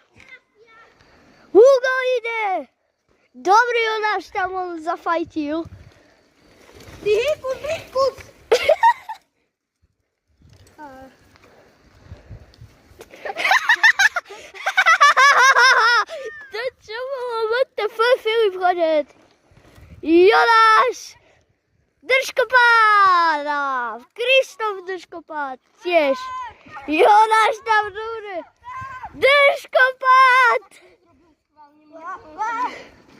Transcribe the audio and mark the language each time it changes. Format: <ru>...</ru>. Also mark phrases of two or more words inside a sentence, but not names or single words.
<sk>Hugo ide. Dobrý, Jonáš tam on zafajtil. Ty hýkus. To čo bolo?</sk> <en>What the fuck,</en> <sk>Filip Chodec? Jonáš! Držkopád! Krištof držkopád tiež. Jonáš tam dúre. Držkopád!</sk>